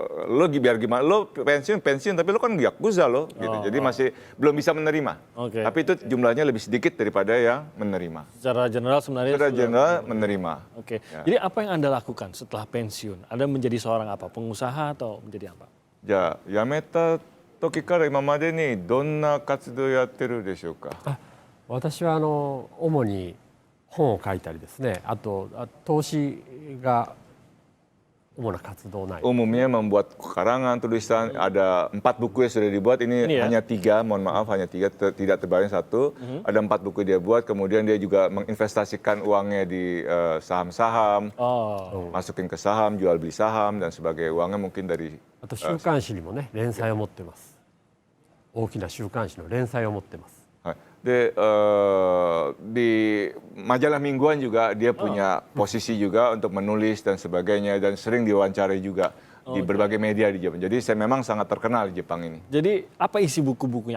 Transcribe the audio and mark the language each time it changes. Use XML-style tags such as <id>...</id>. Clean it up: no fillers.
<id>Lo biar gimana, lo pensiun tapi lo kan Yakuza lo, gitu. Jadi masih belum bisa menerima. Oke. Tapi itu jumlahnya lebih sedikit daripada yang menerima. Secara general sebenarnya Secara sudah- general menerima. Oke. Ya. Jadi apa yang Anda lakukan setelah pensiun? Anda menjadi seorang apa? Pengusaha atau menjadi apa?</id> <ja>じゃあ辞めた時から今までにどんな活動をやってるでしょうか？私は主に本を書いたりですね、あと投資が主な活動内。</ja> <id>Umumnya membuat karangan, tulisan, ada 4 buku yang sudah dibuat, ini ya? hanya 3, mohon maaf hanya 3, tidak terbayang 1. Ada 4 buku dia buat, kemudian dia juga menginvestasikan uangnya di saham-saham, masukin ke saham, jual beli saham dan sebagainya. Uangnya mungkin dari</id> <ja>あと週刊誌にもね連載を持ってます。大きな週刊誌の連載を持ってます。</ja> <id>De, di majalah mingguan juga dia punya posisi juga untuk menulis dan sebagainya dan sering diwawancarai juga di berbagai media di Jepang. Jadi saya memang sangat terkenal di Jepang ini. Jadi apa isi buku-bukunya?</id>